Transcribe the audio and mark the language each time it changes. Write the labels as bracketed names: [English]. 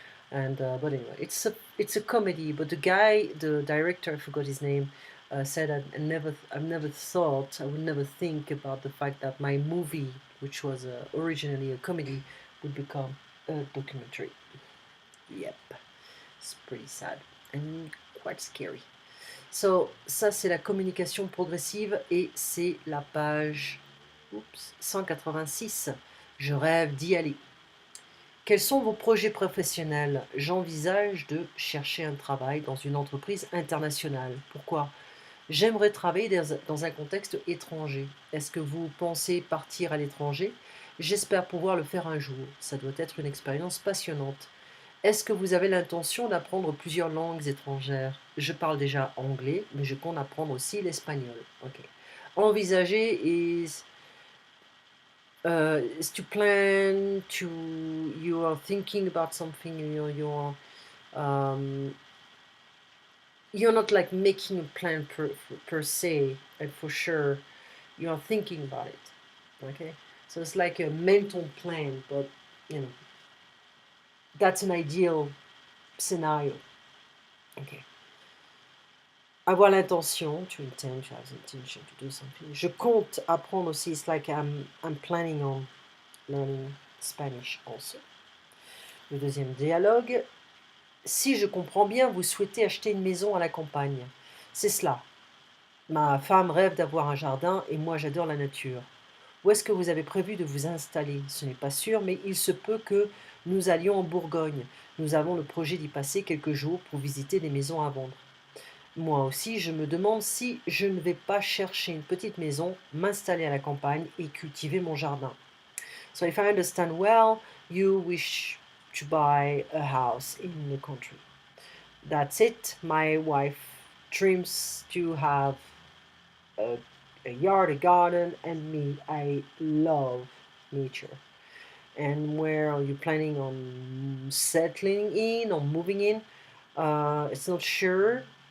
[English] And but anyway, it's a comedy. But the guy, the director, I forgot his name, said I've never thought, I would never think about the fact that my movie, which was originally a comedy, would become a documentary. Yep, it's pretty sad and quite scary. [French] So ça c'est la communication progressive et c'est la page 186. Je rêve d'y aller. Quels sont vos projets professionnels? J'envisage de chercher un travail dans une entreprise internationale. Pourquoi? J'aimerais travailler dans un contexte étranger. Est-ce que vous pensez partir à l'étranger? J'espère pouvoir le faire un jour. Ça doit être une expérience passionnante. Est-ce que vous avez l'intention d'apprendre plusieurs langues étrangères? Je parle déjà anglais, mais je compte apprendre aussi l'espagnol. Ok. [English] Envisager is to plan to, you are thinking about something, um, you're not like making a plan per se, and for sure you are thinking about it. Okay, so it's like a mental plan, but you know that's an ideal scenario. Okay, [French] avoir l'intention, [English] to intend, to have the intention to do something. [French] Je compte apprendre aussi. [English] It's like I'm planning on learning Spanish also. [French] Le deuxième dialogue. Si je comprends bien, vous souhaitez acheter une maison à la campagne. C'est cela. Ma femme rêve d'avoir un jardin et moi j'adore la nature. Où est-ce que vous avez prévu de vous installer? Ce n'est pas sûr, mais il se peut que nous allions en Bourgogne. Nous avons le projet d'y passer quelques jours pour visiter des maisons à vendre. Moi aussi, je me demande si je ne vais pas chercher une petite maison, m'installer à la campagne et cultiver mon jardin. [English] So if I understand well, you wish to buy a house in the country. That's it. My wife dreams to have a, a yard, a garden, and me. I love nature. And where are you planning on settling in or moving in? It's not sure.